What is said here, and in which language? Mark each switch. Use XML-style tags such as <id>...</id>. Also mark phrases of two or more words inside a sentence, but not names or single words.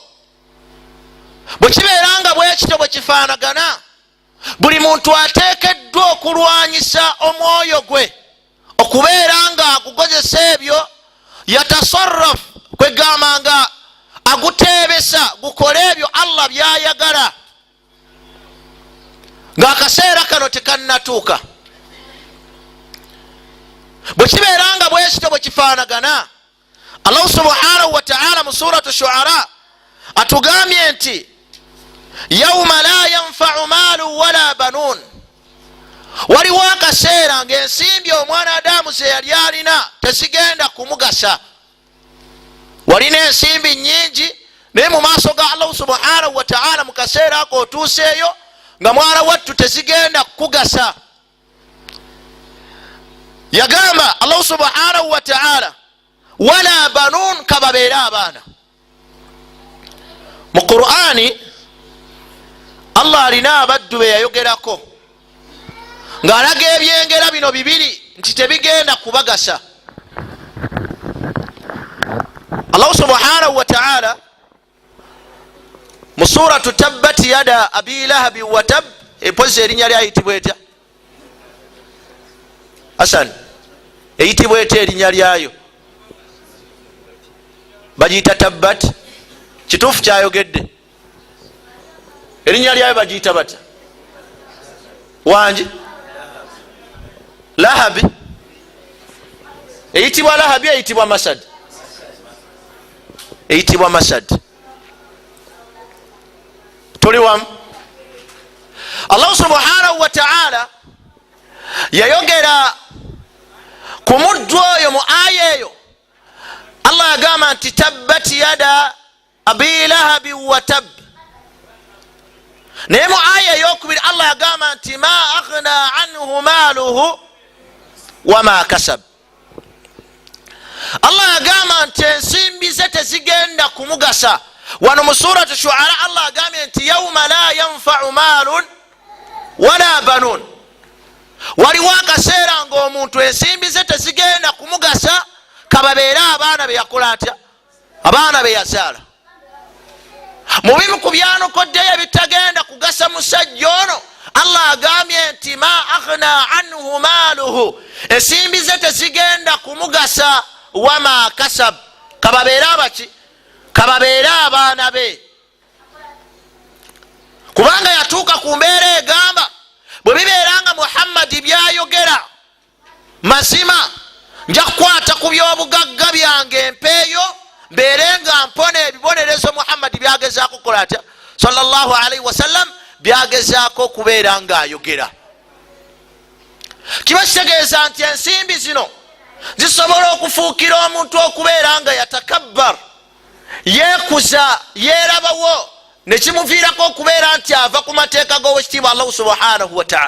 <lg>Bwe kibeera nga bwe kityo bwe kifaanagana, buli muntu ateekeddwa okulwanyisa omwoyo gwe okubeera nga agugozesa ebyo yatasarraf, kwegamba nga aguteebesa gukole ebyo Allah byayagala ng'akaseera kano tekannatuuka. Bwe kibeera nga bwe kityo bwe kifaanagana, Allah</lg> <ar>سبحانه وتعالى</ar> <lg>mu suratu Shu'ara atugambye nti</lg> <ar>يوم لا ينفع مال ولا بنون.</ar> <lg>Waliwo akaseera ng'ensimbi omwana Adamu ze yali alina tezigenda kumugasa. Walina ensimbi nnyingi naye mu maaso ga Allah</lg> <ar>سبحانه وتعالى</ar> <lg>mu kaseera ako otuuseeyo nga mwana wattu tezigenda kugasa. Yagamba Allah</lg> <ar>سبحانه وتعالى ولا بنون,</ar> <lg>kababeere abaana. Mu Qur'ani Allah alina abaddu be yayogerako ng'alaga ebyengera bino bibiri nti tebigenda kubagasa.</lg> <ar>الله سبحانه وتعالى mu سورة تبت يدا أبي لهب وتب,</ar> <lg>epozi erinnya lyayitibwa etya? Hasan, eyitibwa etya erinnya lyayo? Bagiyita tabbat. Kituufu kyayogedde, erinnya lyayo bagiyita batya? Wangi lahabi. Eyitibwa lahabi, eyitibwa masad? Eyitibwa masad. Tuli wamu? Allah</lg> <ar>سبحانه وتعالى</ar> <lg>yayogera ku muddu oyo mu aya eyo. Allah yagamba nti</lg> <ar>تبت يدا أبي لهب وتب.</ar> <lg>Naye mu aya eyokubiri Allah yagamba nti</lg> <ar>ما أغنى عنه ماله وما كسب.</ar> <lg>Allah yagamba nti ensimbi ze tezigenda kumugasa. Wano mu suratu Shu'ara Allah agambye nti</lg> <ar>يوم لا ينفع مال ولا بنون.</ar> <lg>Waliwo akaseera ng'omuntu ensimbi ze tezigenda kumugasa, kababeere abaana be yakola atya? Abaana be yazaala. Mu bimu ku byanokoddeyo ebitagenda kugasa musajja ono, Allah agambye nti</lg> <ar>ما أغنى عنه ماله,</ar> <lg>ensimbi ze tezigenda kumugasa,</lg> <ar>وما كسب,</ar> <lg>kababeere abaki? Kababeere abaana be. Kubanga yatuuka ku mbeera egamba bwe bibeeranga Muhammadi byayogera mazima, nja kukwata ku byobugagga byange empeeyo mbeere nga mpona ebibonerezo Muhammadi byagezaako kukola atya</lg> <ar>صلى الله عليه وسلم,</ar> <lg>byagezaako okubeera nga ayogera. Kiba kitegeeza nti ensimbi zino zisobola okufuukira omuntu okubeera nga yatakabbar, yeekuza, yeerabawo, nekimuviirako okubeera nti ava ku mateeka g'owekitiibwa Allah</lg> <ar>سبحانه وتعالى.</ar>